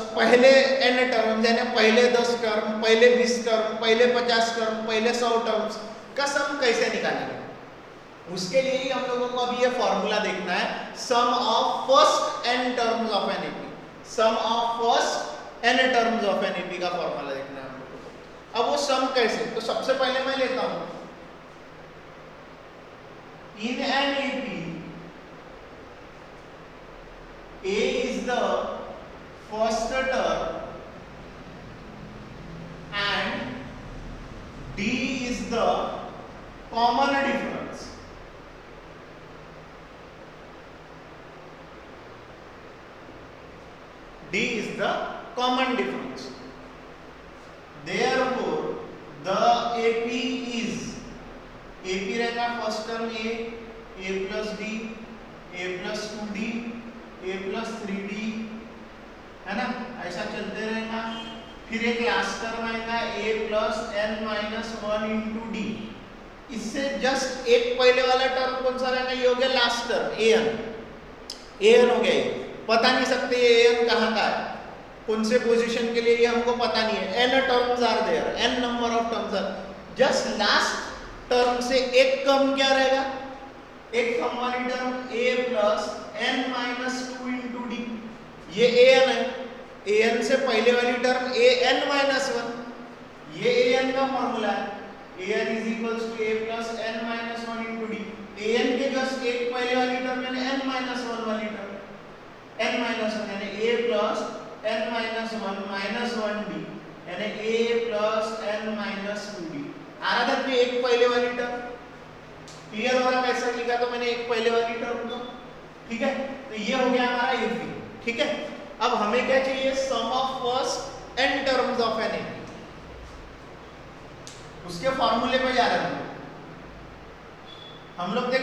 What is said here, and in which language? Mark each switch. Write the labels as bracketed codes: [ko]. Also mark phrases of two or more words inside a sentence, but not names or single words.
[hi] पहले n टर्म यानी पहले 10 टर्म, पहले 20 टर्म, पहले 50 टर्म, पहले 100 टर्म्स का सम कैसे निकालेंगे? उसके लिए ही हम लोगों को अभी ये फॉर्मूला देखना है, [en] sum of first n terms of an AP, sum of first n terms of an AP [hi] का फॉर्मूला देखना है। अब वो सम कैसे? तो सबसे पहले मैं लेता हूं [en] in an AP A is the first term and D is the common difference. D is the common difference. Therefore, the AP is, [hi] AP रहेगा [en] first term A plus D, A plus 2D, A plus 3D, [hi] है ना, ऐसा चलते रहेगा। फिर एक [en] last term [hi] आएगा [en] A plus n minus 1 into D। [hi] इससे जस्ट एक पहले वाला टर्म कौन सा रहेगा? ये हो गया [en] last term [hi] an हो गया। पता नहीं सकते ये an कहाँ का है, कौन से पोजीशन के लिए, ये हमको पता नहीं है। [en] n terms are there, n number of terms are, just last term [hi] से एक कम क्या रहेगा, एक कम वाली टर्म [en] a plus n minus 2 into d, [hi] ये an है, an से पहले वाली टर्म [en] an minus 1, [hi] ये an का फॉर्मूला है, [en] an is equals to a plus n minus 1 into d। [hi] an के जस्ट एक पहले वाली टर्म यानी [en] n minus 1 [hi] वाली टर्म, [en] n minus 1 [hi] यानी [en] a plus n minus 1 minus 1d [hi] यानी [en] a plus n minus 2d। [hi] आ रहा था कि एक पहले वाली टर्म क्लियर हो रहा, कैसे लिखा तो मैंने एक पहले वाली टर्म को, ठीक है। तो ये हो गया हमारा एपी, ठीक है। अब हमें क्या चाहिए? [en] sum of first n terms of an AP. [hi] उसके फॉर्मूले पे जा रहे हैं हम लोग।